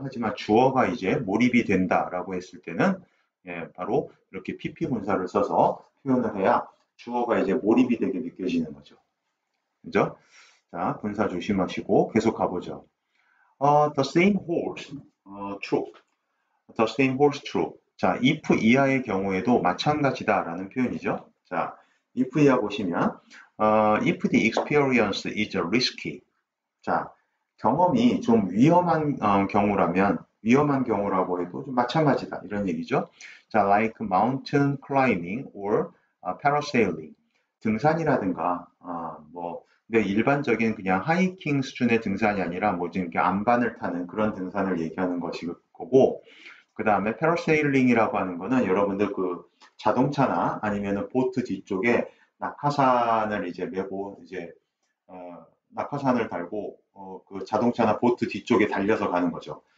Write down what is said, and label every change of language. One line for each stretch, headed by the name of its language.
Korean: 하지만 주어가 이제 몰입이 된다라고 했을 때는 바로 이렇게 PP 분사를 써서 표현을 해야 주어가 이제 몰입이 되게 느껴지는 거죠. 그죠? 자, 분사 조심하시고 계속 가보죠.
English: The same holds true. The same holds true.
Korean: 자, if 이하의 경우에도 마찬가지다라는 표현이죠.
English: 자, if
Korean: 이하 보시면
English: if the experience is risky.
Korean: 자, 경험이 좀 위험한 위험한 경우라고 해도 좀 마찬가지다. 이런 얘기죠.
English: 자, like mountain climbing or parasailing.
Korean: 등산이라든가, 근데 일반적인 그냥 하이킹 수준의 등산이 아니라 뭐 지금 이렇게 안반을 타는 그런 등산을 얘기하는 것이 거고, 그 다음에 패러세일링이라고 하는 거는 여러분들 그 자동차나 아니면은 보트 뒤쪽에 낙하산을 이제 메고 이제 낙하산을 달고 그 자동차나 보트 뒤쪽에 달려서 가는 거죠.